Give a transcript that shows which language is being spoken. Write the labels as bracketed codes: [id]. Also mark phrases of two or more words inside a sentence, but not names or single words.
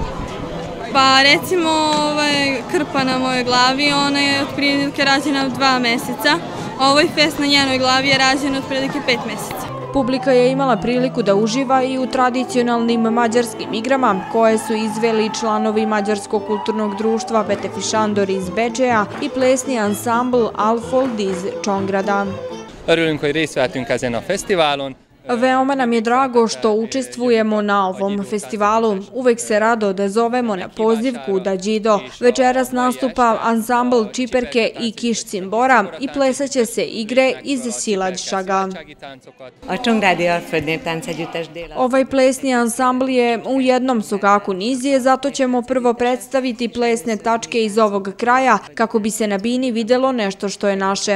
[sr] Pa recimo krpa na mojoj glavi, ona je otprilike rađena 2 meseca, a ovaj fest na njenoj glavi je rađen otprilike 5 meseca. Publika je imala priliku da uživa i u tradicionalnim mađarskim igrama koje su izveli članovi Mađarskog kulturnog društva Petefi Šandor iz Bečeja i plesni ansambl Alfold iz Čongrada. [hu] Örülünk, hogy részt vettünk ezen a fesztiválon. [sr] Veoma nam je drago što učestvujemo na ovom festivalu. Uvek se rado odazovemo na poziv Kuda Đido. Večeras nastupa ansambl Čiperke i Kiš Cimbora i plesaće se igre iz Silađšaga. Ovaj plesni ansambl je u jednom sokaku nizije, zato ćemo prvo predstaviti plesne tačke iz ovog kraja kako bi se na bini videlo nešto što je naše.